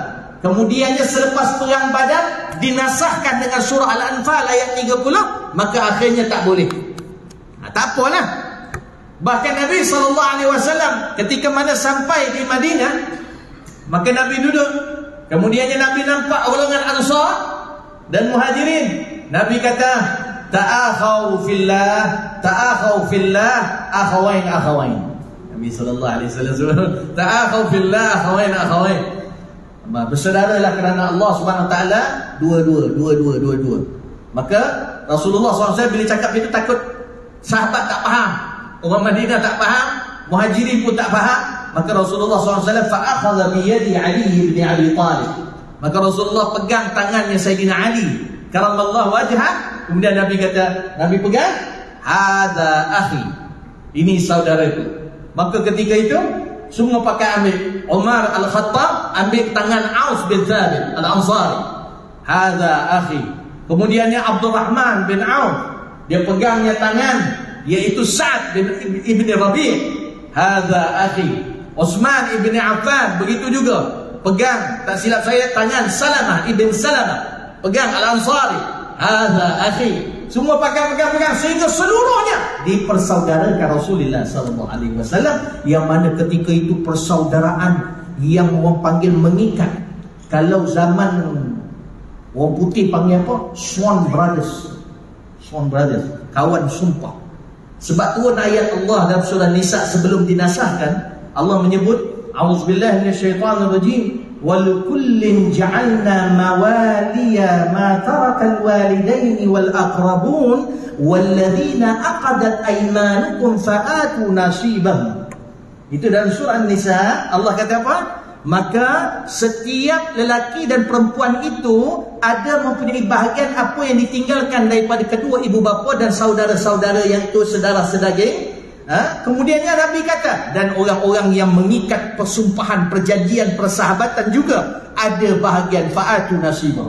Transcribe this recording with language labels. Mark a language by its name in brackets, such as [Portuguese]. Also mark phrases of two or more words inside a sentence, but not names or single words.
[Malay] Kemudiannya selepas perang Badar dinasahkan dengan surah Al-Anfal ayat 30, maka akhirnya tak boleh. Tak apalah. Bahkan Nabi SAW ketika mana sampai di Madinah, maka Nabi duduk. Kemudiannya Nabi nampak golongan Ansar dan Muhajirin. Nabi kata, [Arabic] تآخوا في الله أخوين. نبي صلى الله عليه وسلم تآخوا في الله أخوين. [Malay] Bersaudaralah kerana Allah [Arabic] سبحانه وتعالى, [Malay] dua. Maka Rasulullah SAW bila cakap itu takut sahabat tak faham, orang Madinah tak faham, Muhajirin pun tak faham. Maka Rasulullah SAW [Arabic] فأخذ بيد [Malay] Ali bin Abi Talib. Maka Rasulullah pegang tangannya Sayyidina Ali [Arabic] كرم الله وجهه. [Malay] Kemudian Nabi kata, Nabi pegang, [Arabic] هذا أخي, [Malay] ini saudaraku. Maka ketika itu semua pakai ambil. Umar Al-Khattab ambil tangan Aus bin Thabit Al-Ansari, [Arabic] هذا أخي. [Malay] Kemudiannya Abdurrahman bin Auf, dia pegangnya tangan iaitu Sa'ad bin Ibn Rabi', [Arabic] هذا أخي. [Malay] Utsman ibn Affan begitu juga, pegang, tak silap saya, tangan Salamah ibn Salamah, pegang Al-Ansari, [Arabic] هذا أخي. [Malay] Semua pegang sehingga seluruhnya dipersaudarakan Rasulullah [Arabic] صلى الله عليه وسلم, [Malay] yang mana ketika itu persaudaraan yang orang panggil mengikat. Kalau zaman orang putih panggil apa? [English] Swan Brothers, [Malay] kawan sumpah. Sebab turun ayat Allah dalam surah Nisa sebelum dinasahkan, Allah menyebut, [Arabic] أعوذ بالله من الشيطان الرجيم, وَلِكُلٍّ جَعَلْنَا مَوَالِيَا مَا تَرَكَ الْوَالِدَيْنِ وَالْأَقْرَبُونَ وَالَّذِينَ عَقَدَتْ أَيْمَانُكُمْ فَآتُوا نَصِيبَهُمْ. [Malay] Itu dalam surah An-Nisa. Allah kata apa? maka setiap lelaki dan perempuan itu ada mempunyai bahagian apa yang ditinggalkan daripada kedua ibu bapa dan saudara-saudara yang itu saudara sedaging. Kemudiannya Nabi kata, dan orang-orang yang mengikat persumpahan, perjanjian, persahabatan juga ada bahagian [Arabic] فآتوا نصيبهم.